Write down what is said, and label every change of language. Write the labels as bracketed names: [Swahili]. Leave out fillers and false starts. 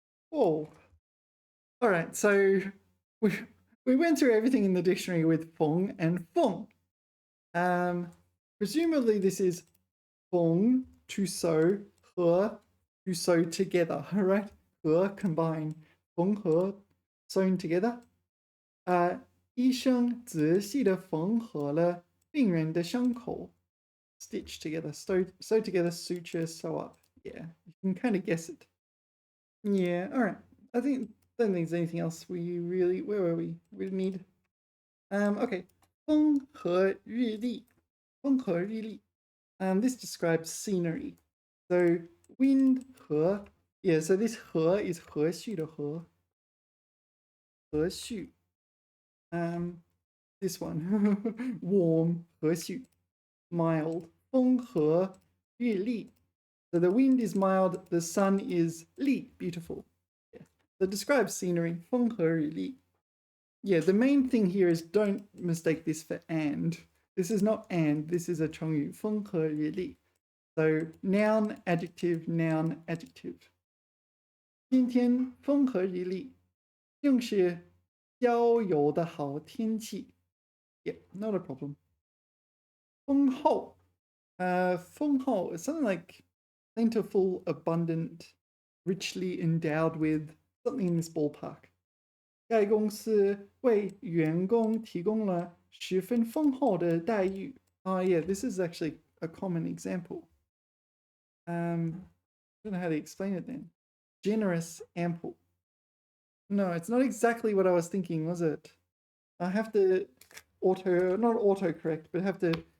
[English] Whoa. All right, so we went through everything in the dictionary with feng and feng. Presumably this is feng, to sew, he, to sew together, right? He, combine, feng he, sewn together. [Chinese] 医生仔细地缝合了病人的伤口. [English] Stitch together, sew together, suture, sew up. Yeah, you can kind of guess it. Yeah, all right. I don't think there's anything else we really. Where were we? We need. Okay. [Chinese] 风和日丽.风和日丽. [English] This describes scenery. So wind 和. Yeah, so this 和 is [Chinese] 和煦的和. 和煦. [English] This one. Warm 和煦.Mild. [Chinese] 风和日丽. [English] So the wind is mild, the sun is 丽, beautiful. Yeah. So it describes scenery. [Chinese] 风和日丽. [English] Yeah, the main thing here is don't mistake this for and. This is not and, this is a 成语. 风和日丽.So noun, adjective, noun, adjective. [Chinese] 今天风和日丽，正是郊游的好天气. [English] Yeah, not a problem. 丰厚. 丰厚 is something like plentiful, abundant, richly endowed with, something in this ballpark. [Chinese] 该公司为员工提供了十分丰厚的待遇. [English] Oh yeah, this is actually a common example. I don't know how to explain it then. Generous, ample. No, it's not exactly what I was thinking, was it? I have to not autocorrect, but have to